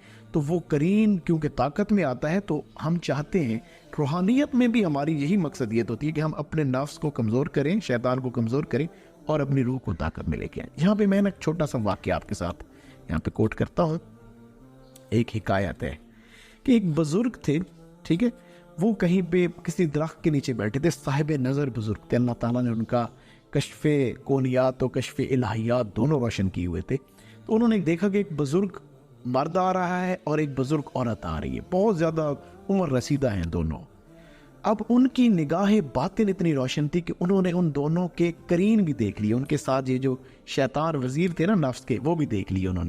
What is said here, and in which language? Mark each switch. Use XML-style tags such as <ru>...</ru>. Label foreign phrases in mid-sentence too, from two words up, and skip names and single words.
<ur>تو وہ قرین کیونکہ طاقت میں آتا ہے تو ہم چاہتے ہیں، روحانیت میں بھی ہماری یہی مقصدیت ہوتی ہے کہ ہم اپنے نفس کو کمزور کریں، شیطان کو کمزور کریں اور اپنی روح کو طاقت میں لے کے آئیں. یہاں پہ میں نے ایک چھوٹا سا واقعہ آپ کے ساتھ یہاں پہ کوٹ کرتا ہوں. ایک حکایت ہے کہ ایک بزرگ تھے، ٹھیک ہے، وہ کہیں پہ کسی درخت کے نیچے بیٹھے تھے. صاحب نظر بزرگ تھے، اللہ تعالیٰ نے ان کا کشف کونیات و کشف الہیات دونوں روشن کیے ہوئے تھے. تو انہوں نے دیکھا کہ ایک بزرگ مرد آ رہا ہے اور ایک بزرگ عورت آ رہی ہے، بہت زیادہ عمر رسیدہ ہیں دونوں. اب ان کی نگاہ باطن اتنی روشن تھی کہ انہوں نے ان دونوں کے قرین بھی دیکھ لیے. ان کے ساتھ یہ جو شیطان وزیر تھے نا نفس کے، وہ بھی دیکھ لیے انہوں نے.</ur>